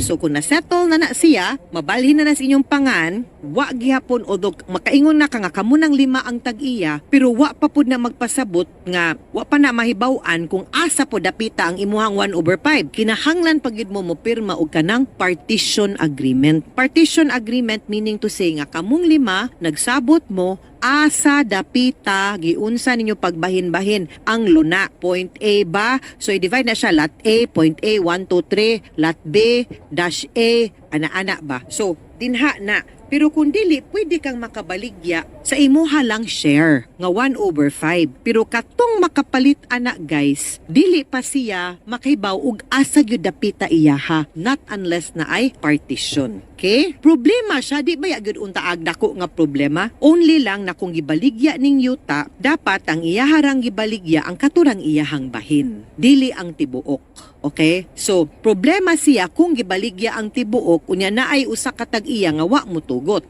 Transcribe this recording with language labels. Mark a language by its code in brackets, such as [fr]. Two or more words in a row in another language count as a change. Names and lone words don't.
[ceb] So kung na-settle na siya, mabalhin na sa inyong pangan, wa gihapon odog makaingon na ka nga kamo nang 5 ang tag-iya, pero wa pa pud na magpasabot nga wa pa na mahibaw-an kung asa po dapita ang imuhang 1/5. Kinahanglan pagid mo pirma og kanang [en] partition agreement. Partition agreement meaning to say [ceb] nga kamong 5 nagsabot mo asa dapita giunsa ninyo pagbahin-bahin ang luna. [en] Point A [ceb] ba? So i-divide na siya [en] lot A, point A 1 2 3, lot B dash A [ceb] ana-ana ba? So dinha na. Pero kung dili, pwede kang makabaligya sa imuha lang share nga 1/5. Pero katong makapalit ana guys, dili pa siya makibaw og asa gyud dapita iyaha, [en] not unless [ceb] na ay partition. Okay? Problema siya, di ba gyud unta agdako nga problema? Only lang na kung gibaligya ning yuta, dapat ang iyaharang gibaligya ang katurang iyahang bahin, dili ang tibuok. Okay? So, problema siya kung gibaligya ang tibuok, unya na ay usa ka tag-iya nga wa mo tugot.